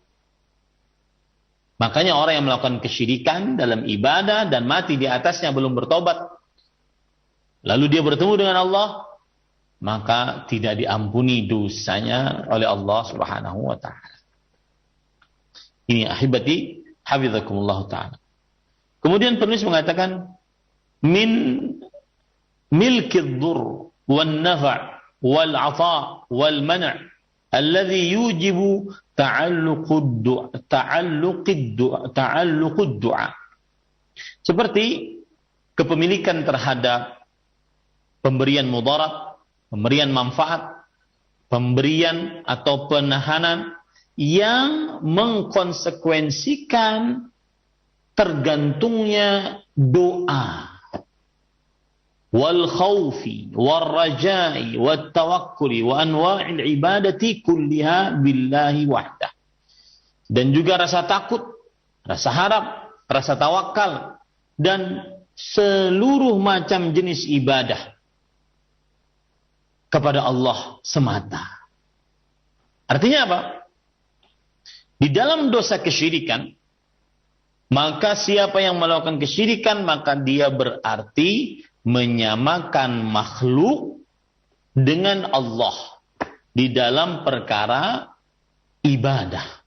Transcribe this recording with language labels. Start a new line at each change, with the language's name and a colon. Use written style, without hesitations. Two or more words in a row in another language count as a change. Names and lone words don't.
Indonesian: Makanya orang yang melakukan kesyirikan dalam ibadah dan mati di atasnya belum bertobat, lalu dia bertemu dengan Allah, maka tidak diampuni dosanya oleh Allah
Arabic: سبحانه وتعالى. Ini أحبتي حفظكم الله تعالى.
Indonesian: Kemudian penulis mengatakan
Arabic: من ملك الضر والنفع والعطاء والمنع الذي يوجب تعلق الدعاء.
Indonesian: Seperti kepemilikan terhadap pemberian mudarat, pemberian manfaat, pemberian atau penahanan yang mengkonsekuensikan tergantungnya doa,
Arabic: والخوف والرجاء والتوكل وأنواع العبادة كلها بالله وحده.
Indonesian: Dan juga rasa takut, rasa harap, rasa tawakal dan seluruh macam jenis ibadah kepada Allah semata. Artinya apa? Di dalam dosa kesyirikan, maka siapa yang melakukan kesyirikan, maka dia berarti menyamakan makhluk dengan Allah di dalam perkara ibadah.